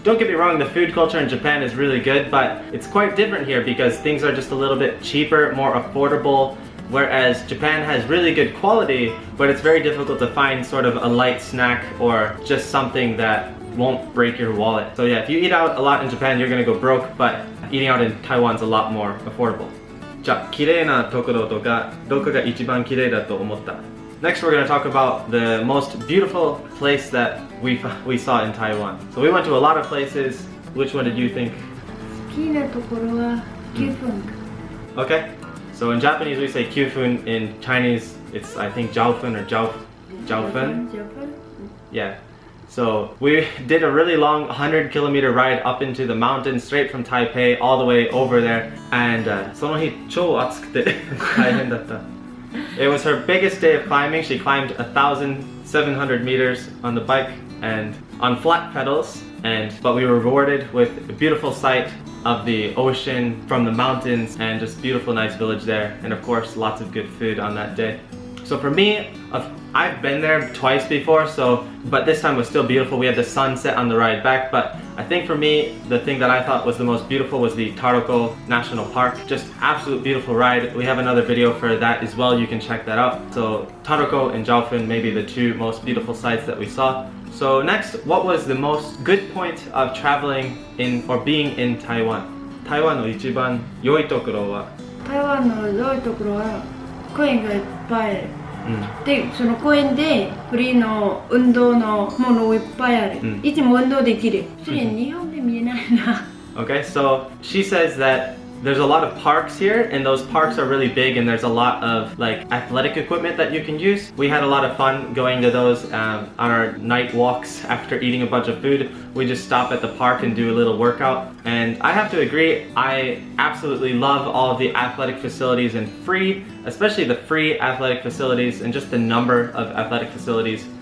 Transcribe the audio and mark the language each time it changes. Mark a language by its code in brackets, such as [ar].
[en] Don't get me wrong, the food culture in Japan is really good, but it's quite different here because things are just a little bit cheaper, more affordable. Whereas Japan has really good quality, but it's very difficult to find sort of a light snack or just something that won't break your wallet. So yeah, if you eat out a lot in Japan, you're gonna go broke, but eating out in Taiwan's a lot more affordable. [ja] じゃあ、綺麗なところとか、どこが一番綺麗だと思った？ [en] Next, we're gonna talk about the most beautiful place that we saw in Taiwan. So we went to a lot of places. Which one did you think? [ja] 好きなところは9分。 [en] Okay. So in Japanese we say kyufun. In Chinese it's, I think, jiaofun or jiaofun. Yeah. So we did a really long 100-kilometer ride up into the mountains, straight from Taipei all the way over there. [ja] And その日超暑くて大変だった。 [en] It was her biggest day of climbing. She climbed 1,700 meters on the bike and on flat pedals. But we were rewarded with a beautiful sight of the ocean from the mountains and just beautiful, nice village there. And of course, lots of good food on that day. So for me, I've been there twice before, but this time was still beautiful. We had the sunset on the ride back, but I think for me, the thing that I thought was the most beautiful was the Taroko National Park. Just absolute beautiful ride. We have another video for that as well. You can check that out. So Taroko and Jiaofun may be the 2 most beautiful sites that we saw. So next, what was the most good point of traveling in or being in Taiwan? [ja] 台湾の一番良いところは？台湾の良いところは公園がいっぱいある。で、その公園でフリーの運動のものいっぱいある。いつも運動できる。それ日本で見えないな。 [en] Okay, so she says that there's a lot of parks here, and those parks are really big, and there's a lot of like athletic equipment that you can use. We had a lot of fun going to those on our night walks after eating a bunch of food. We just stop at the park and do a little workout. And I have to agree, I absolutely love all of the athletic facilities and especially the free athletic facilities, and just the number of athletic facilities.